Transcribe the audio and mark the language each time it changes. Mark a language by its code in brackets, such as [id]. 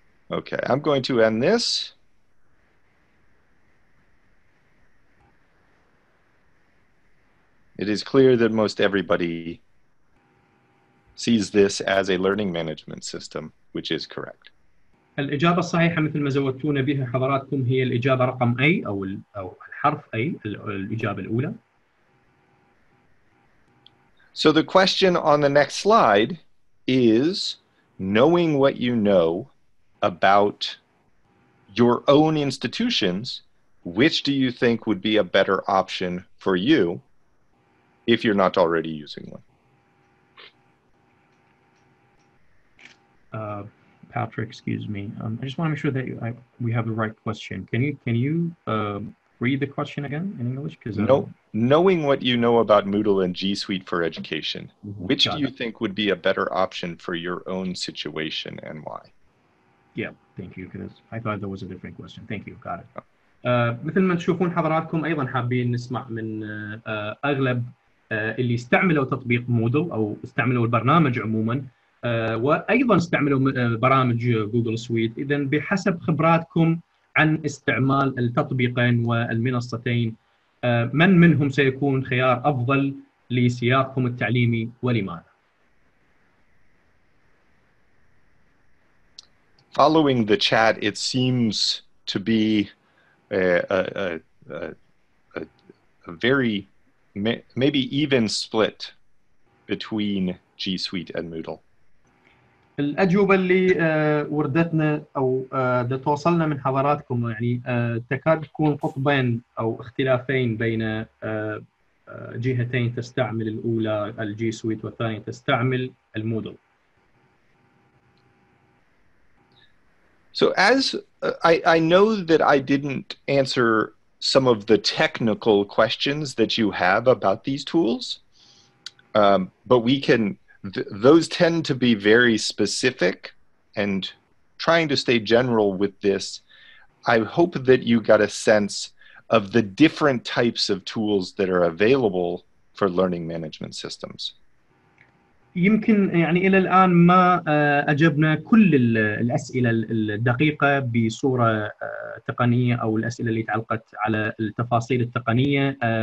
[en] Okay, I'm going to end this. It is clear that most everybody sees this as a learning management system, which is correct. [ar] الإجابة الصحيحة مثل ما زودتونا بها حضراتكم هي الإجابة رقم A أو الحرف A، الإجابة الأولى. [en] So the question on the next slide is, knowing what you know about your own institutions, which do you think would be a better option for you if you're not already using one? Patrick, excuse me. I just want to make sure that we have the right question. Can you read the question again in English? Knowing what you know about Moodle and G Suite for Education, which Got do you it. think would be a better option for your own situation and why? Yeah, thank you. Because I thought there was a different question. Thank you. Got it. [ar] مثل ما تشوفون حضراتكم أيضا حابين نسمع من أغلب اللي استعملوا تطبيق مودل أو استعملوا البرنامج عموما، وأيضا استعملوا برامج جوجل سويت. إذن بحسب خبراتكم عن استعمال التطبيقين والمنصتين، من منهم سيكون خيار أفضل لسياقكم التعليمي ولماذا؟ [en] Following the chat, it seems to be a very maybe even split between G Suite and Moodle? [ar] الأجوبة اللي وردتنا أو توصلنا من حضراتكم يعني تكاد تكون قطبين أو اختلافين بين جهتين تستعمل الأولى الجي سويت والثانية تستعمل المودل. [en] So as I know that I didn't answer some of the technical questions that you have about these tools, but we can, those tend to be very specific, and trying to stay general with this, I hope that you got a sense of the different types of tools that are available for learning management systems. [ar] يمكن يعني إلى الآن ما أجبنا كل الأسئلة الدقيقة بصورة تقنية أو الأسئلة اللي تعلقت على التفاصيل التقنية.